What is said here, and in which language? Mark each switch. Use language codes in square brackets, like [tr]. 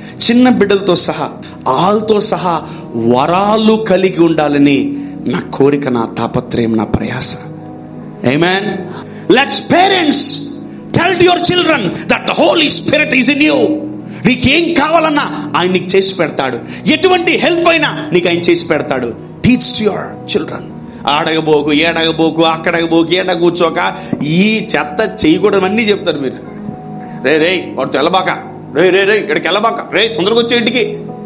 [te] చిన్న బిడ్డలతో సహా, ఆల్తో సహా వరాలు కలిగి ఉండాలని నా కోరిక, నా తాపత్రయం, నా ప్రయాస. ఆమేన్. [en] Let's parents tell to your children that the Holy Spirit is in you. [te] నీకేం కావాలన్నా ఆయన నీకు చేసి పెడతాడు. ఎటువంటి హెల్ప్ అయినా నీకు ఆయన చేసి పెడతాడు. [en] Teach to your children. [te] ఆడగబోకు, ఏడగబోకు, అక్కడగబోకు, ఏడ కూర్చోక, ఈ చెత్త చేయకూడదన్నీ చెప్తారు మీరు. రే వాడు తెల్లబాక, రే ఇక్కడికి వెళ్ళబాక, రే తొందరగా వచ్చే ఇంటికి.